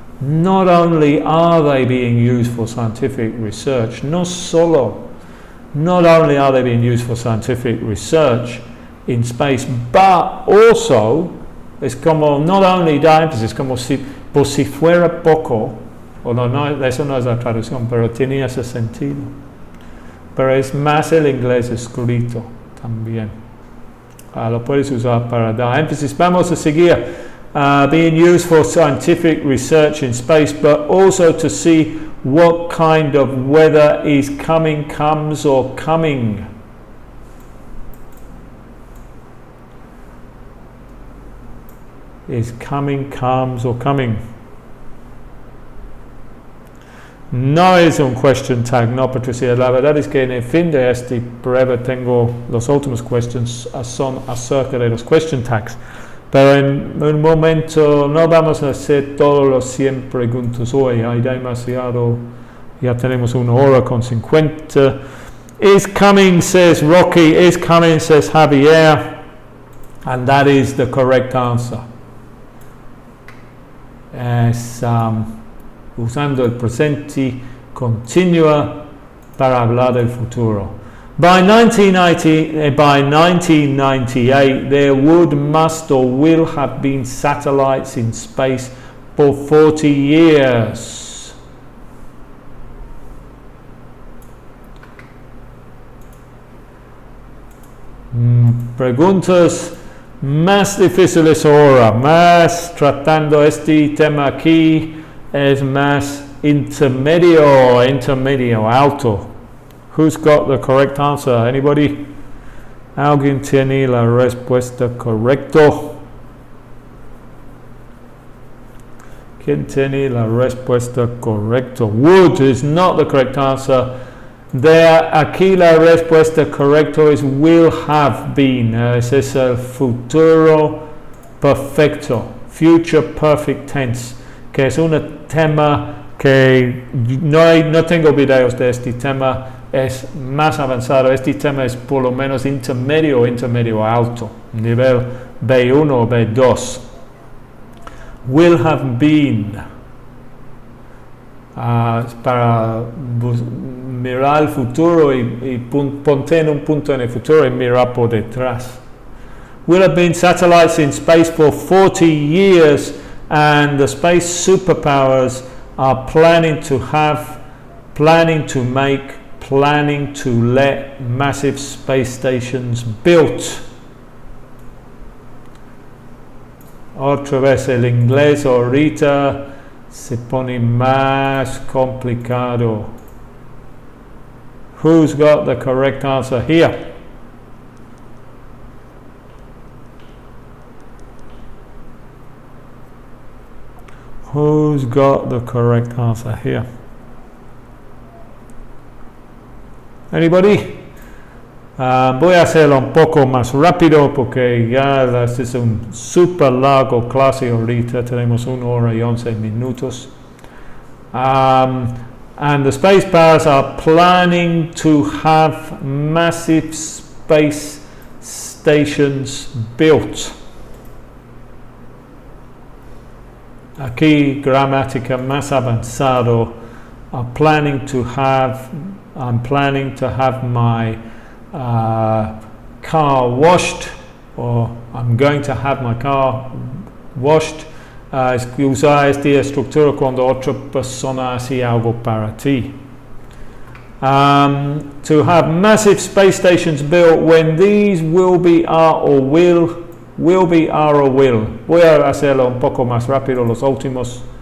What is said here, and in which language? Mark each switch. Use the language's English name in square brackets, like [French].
[English] Not only are they being used for scientific research, not only are they being used for scientific research in space, but also [Spanish] es como not only da emphasis, como si por si fuera poco, o no, eso no es la traducción, pero tiene ese sentido. Pero es más el inglés escrito también. Lo puedes usar para dar énfasis. Vamos a seguir. [English] Being used for scientific research in space, but also to see what kind of weather is coming, comes, or coming. Is coming, comes, or coming. [Spanish] No es un question tag, no, Patricia. La verdad es que en el fin de este prueba tengo los últimos questions son acerca de los question tags. Pero en un momento no vamos a hacer todos los 100 preguntas hoy. Hay demasiado. Ya tenemos 1 hora con 50. [English] Is coming, says Rocky. Is coming, says Javier. And that is the correct answer. [Spanish] Es usando el presente continua para hablar del futuro. [English] By 1998, there would, must, or will have been satellites in space for 40 years. [Spanish] Preguntas más difíciles ahora, más tratando este tema aquí. Es más intermedio, alto. [English] Who's got the correct answer? Anybody? [Spanish] ¿Alguien tiene la respuesta correcta? ¿Quién tiene la respuesta correcta? [English] Would is not the correct answer. [Spanish] Aquí la respuesta correcta es [English] will have been. [Spanish] Ese es el futuro perfecto. [English] Future perfect tense. [Spanish] Que es un tema que no tengo videos de este tema, es más avanzado. Este tema es por lo menos intermedio alto, nivel B1 o B2. [English] Will have been, [Spanish] para mirar el futuro y ponte en un punto en el futuro y mirar por detrás. [English] Will have been satellites in space for 40 years. And the space superpowers are planning to let massive space stations built. [Spanish] Otra vez el inglés ahorita se pone más complicado. [English] Who's got the correct answer here? Who's got the correct answer here? Anybody? [Spanish] Voy a hacerlo un poco más rápido porque ya este es un super largo clase ahorita. Tenemos 1 hora y 11 minutos. [English] And the space powers are planning to have massive space stations built. [Spanish] Aquí gramática más avanzado. [English] I'm planning to have my car washed, or I'm going to have my car washed. [Spanish] Usar esta estructura cuando otra persona hace algo para ti. [English] To have massive space stations built when these will be, are, or will be, are, or will. [Spanish] Voy a hacerlo un poco más rápido, los últimos